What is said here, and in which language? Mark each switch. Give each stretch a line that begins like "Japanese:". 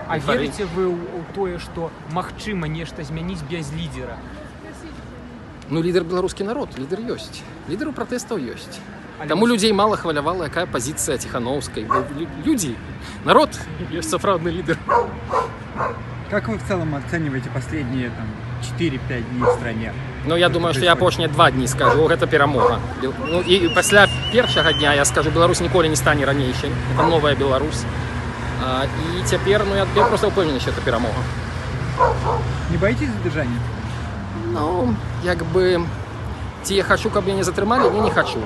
Belarusian: А верыце вы ў тое, што магчыма нешта змяніць без лідера? Ну, лідар беларускі народ, лідар ёсць. Лідар у пратэстаў ёсць. Таму людзей мала хвалявала, якая пазіцыя Ціхановскай. Бо людзі, народ ёсць сапраўдны лідар.
Russian: Как вы в целом оцениваете последние 4-5 дней в стране?
Belarusian: Ну, я думаю, што я апошнія 2 дні скажу, гэта перамога. Ну, і пасля першага дня я скажу, Беларусь ніколі не стане ранейшай.
Russian: Это новая Беларусь.
Belarusian: І цяпер, ну, я просто ўпэўнены, што это перамога.
Russian: Не боитесь задержания?
Belarusian: Ну, як бы, ці я хачу, каб мяне затрымалі, не хачу.